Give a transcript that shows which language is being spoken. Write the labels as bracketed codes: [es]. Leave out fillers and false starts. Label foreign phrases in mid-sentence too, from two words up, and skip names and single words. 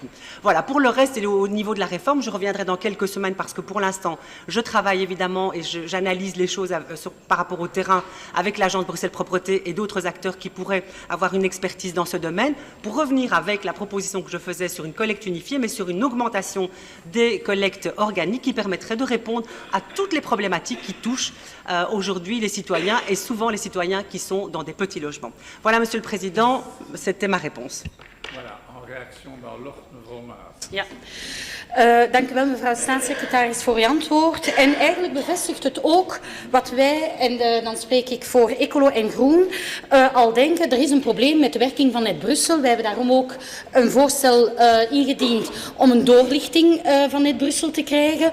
[fr] Voilà, pour le reste et au niveau de la réforme, je reviendrai dans quelques semaines parce que pour l'instant, je travaille évidemment et j'analyse les choses par rapport au terrain avec l'agence Bruxelles Propreté et d'autres acteurs qui pourraient avoir une expertise dans ce domaine, pour revenir avec la proposition que je faisais sur une collecte unifiée, mais sur une augmentation des collectes organiques qui permettrait de répondre à toutes les problématiques qui touchent aujourd'hui les citoyens et souvent les citoyens qui sont dans des petits logements. Voilà, Monsieur le Président, c'était ma réponse. Voilà, en réaction dans l'Ordnevromaat. [nl] Ja. Dank u wel, mevrouw staatssecretaris, voor uw antwoord. En eigenlijk bevestigt het ook wat wij, en dan spreek ik voor Ecolo en Groen, al denken. Er is een probleem met de werking van Net Brussel. Wij hebben daarom ook een voorstel ingediend om een doorlichting van Net Brussel te krijgen.